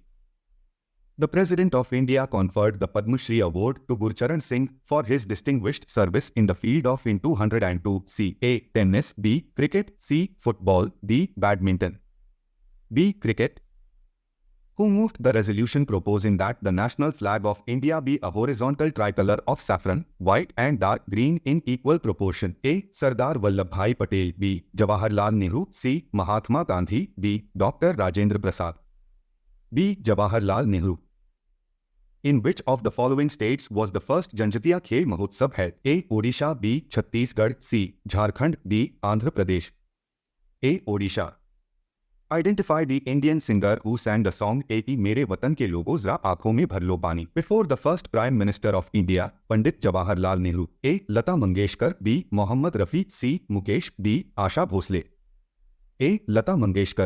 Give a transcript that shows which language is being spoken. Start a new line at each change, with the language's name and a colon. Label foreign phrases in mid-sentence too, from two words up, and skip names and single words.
English: The President of India conferred the Padma Shri Award to Gurcharan Singh for his distinguished service in the field of in 202. C. A. Tennis. B. Cricket. C. Football. D. Badminton. B. Cricket. Who moved the resolution proposing that the national flag of India be a horizontal tricolor of saffron, white and dark green in equal proportion? A. Sardar Vallabhbhai Patel. B. Jawaharlal Nehru. C. Mahatma Gandhi. D. Dr. Rajendra Prasad. B. Jawaharlal Nehru. In which of the following states was the first Janjatiya Khel Mahotsav held? A. Odisha. B. Chhattisgarh. C. Jharkhand. D. Andhra Pradesh. A. Odisha. Identify the Indian singer who sang the song Eki Mere Watan Ke Logo Zara Aankhon Mein Bhar Lo Pani before the first Prime Minister of India, Pandit Jawaharlal Nehru. A. Lata Mangeshkar. B. Mohammad Rafi. C. Mukesh. D. Asha Bhosle. A. Lata Mangeshkar.